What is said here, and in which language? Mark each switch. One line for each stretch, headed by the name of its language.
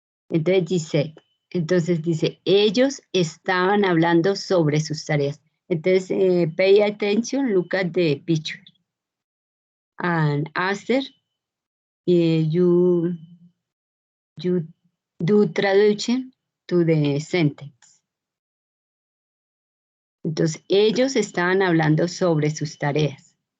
Spanish: Entonces dice, ellos estaban hablando sobre sus tareas.
English: Entonces, pay attention, look at the picture. And after, you do traduction to the sentence.
Spanish: Entonces, ellos estaban hablando sobre sus tareas.